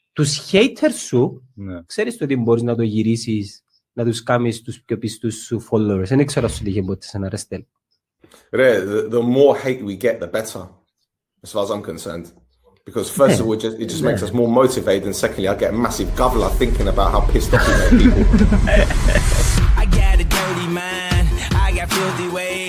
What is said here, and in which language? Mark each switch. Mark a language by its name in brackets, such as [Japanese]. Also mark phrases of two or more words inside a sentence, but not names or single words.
[Greek] τους haters σου, Ναι. ξέρεις το ότι μπορείς να το γυρίσεις, να τους κάνεις τους πιο πιστούς σου followers. Δεν ξέρω αν σου τύχε ποτέ σε ένα ρεστέλ. [English] The more hate we get, the better, as far as I'm concerned. Because first of all, it just makes us more motivated, and secondly, I get a massive governor thinking about how pissed off we make people. I got a dirty mind, I got filthy ways.